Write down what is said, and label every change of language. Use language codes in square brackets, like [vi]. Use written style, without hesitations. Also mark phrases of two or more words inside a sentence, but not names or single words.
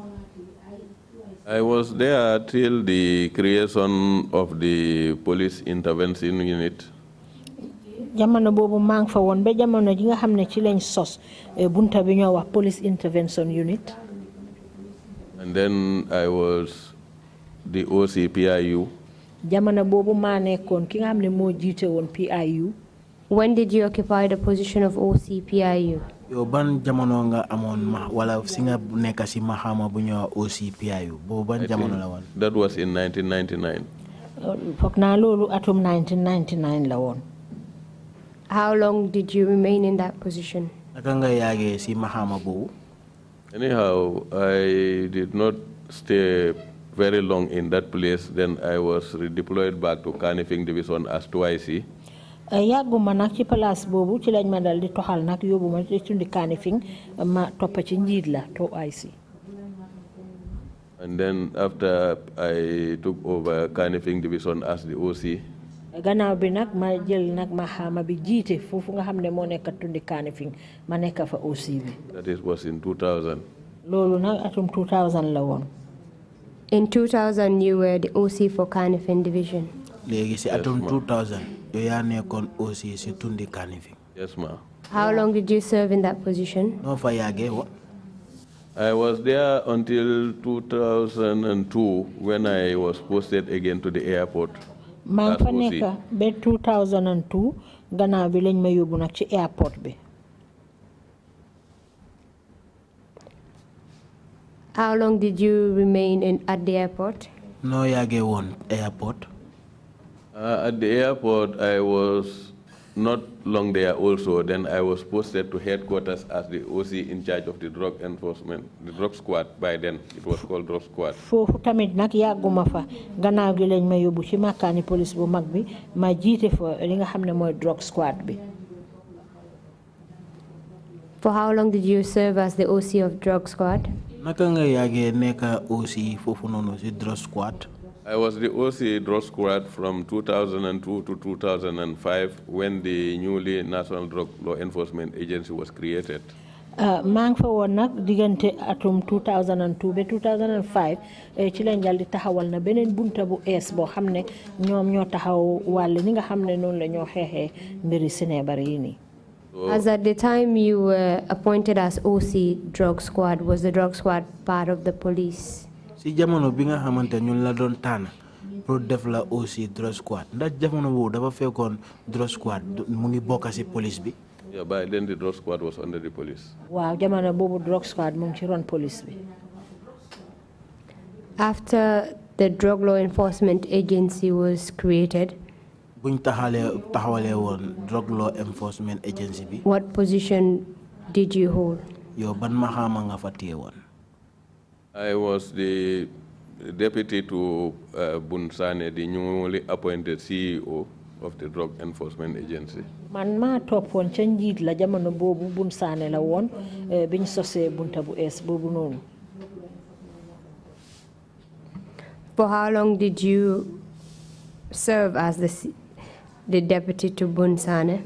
[en] I was there till the creation of the police intervention unit. [wo] jamono boobu maa ngi fa woon ba jamono ji nga xam ne ci lañ sos bunta bi ñoo wax [en] police intervention unit. And then I was the OC PIU. [wo] jamono boobu maa nekkoon ki nga xam ne moo jiite woon PIU. [en] When did you occupy the position of OC PIU? [wo] Yo ban jamono nga amon wala si nga nekk si mahama bu ñëw OCPIU bo ban jamono la won? [en] That was in 1999. [wo] Foog naa loolu atum 1999 la woon. [en] How long did you remain in that position? [wo] Naka nga yaagee si mahama boobu? [en] Anyhow, I did not stay very long in that place. Then I was redeployed back to Kanifing Division as 2IC. [wo] Yàgguma nag ci place boobu ci lañ ma dal di toxal nag yóbbu ma ci tundi Kanifing ma topp ci njiit la 2IC. [en] And then after I took over Kanifing Division as the OC. [wo] Gannaaw bi nag ma jël nag ma xama bi jiite foofu nga xam ne moo nekk tundi Kanifing ma nekk fa OC bi. [en] That was in 2000. [wo] Loolu nag atum 2000 la woon. [en] In 2000, you were the OC for Kanifing Division. [wo] Léegi si atum 2000 yow yaa nekkoon OC si tundi Kanifing. [en] Yes, ma'am. How long did you serve in that position? [wo] No fa yaagee wa? [en] I was there until 2002 when I was posted again to the airport. [wo] maa ngi fa nekk ba 2002 gannaaw bi lañ ma yóbbu nag ci airport bi. [en] How long did you remain at the airport? [wo] No yaagee woon airport. [en] At the airport, I was not long there also. Then I was posted to headquarters as the OC in charge of the drug enforcement, the drug squad. By then, it was called drug squad. [wo] Foofu tamit nag yàgguma fa gannaaw gi lañ ma yóbbu ci makkaani police bu mag bi ma jiite fa li nga xam ne mooy [en] drug squad [wo] bi. [en] For how long did you serve as the OC of drug squad? [wo] Naka nga yaagee nekk OC foofu noonu si [en] drug squad? I was the OC drug squad from 2002 to 2005 when the newly National Drug Law Enforcement Agency was created. [wo] maa ngi fa woon nag diggante atum 2002 ba 2005 ci lañ dal di taxawal na beneen bunta bu ees boo xam ne ñoom ñoo taxaw wàll ni nga xam ne noonu la ñoo xeexee mbiri sineebar yi nii. [en] As at the time you were appointed as OC drug squad, was the drug squad part of the police? [wo] Si jamono bi nga xamante ñun la doon tànn pour def la [en] OC drug squad [wo] ndax jamono boobu dafa fekkoon [en] drug squad [wo] mu ngi bokk si police bi. [en] Yeah, by then the drug squad was under the police. [wo] Waaw jamono boobu [en] drug squad [wo] mu ngi ci ron police bi. [en] After the Drug Law Enforcement Agency was created, [wo] buñ taxawalee woon Drug Law Enforcement Agency bi. [en] What position did you hold? [wo] Yow ban maxaama nga fa téye woon? [en] I was the deputy to Bunsane, the newly appointed CEO of the Drug Enforcement Agency. [wo] Man maa toppoon ca njiit la jamono boobu Bunsane la woon biñ sosee bunta bu ees boobu noonu. [en] For how long did you serve as the deputy to Bunsane?